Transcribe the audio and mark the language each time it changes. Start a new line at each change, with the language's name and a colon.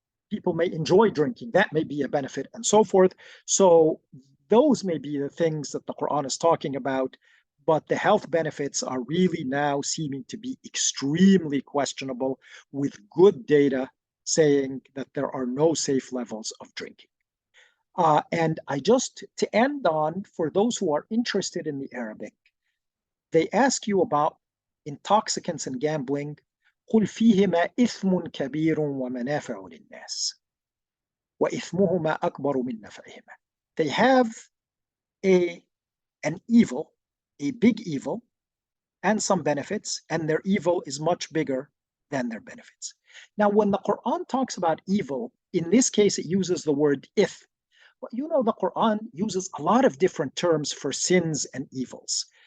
English: People may enjoy drinking, that may be a benefit, and so forth. So those may be the things that the Quran is talking about, but the health benefits are really now seeming to be extremely questionable, with good data saying that there are no safe levels of drinking. And I just, to end on, for those who are interested in the Arabic, they ask you about intoxicants and gambling.
Arabic: قل فيهما إثم كبير ومنافع للناس وإثمهما أكبر من نفعهما.
English: They have an evil, a big evil, and some benefits, and their evil is much bigger than their benefits. Now, when the Quran talks about evil, in this case, it uses the word ithm. But the Quran uses a lot of different terms for sins and evils.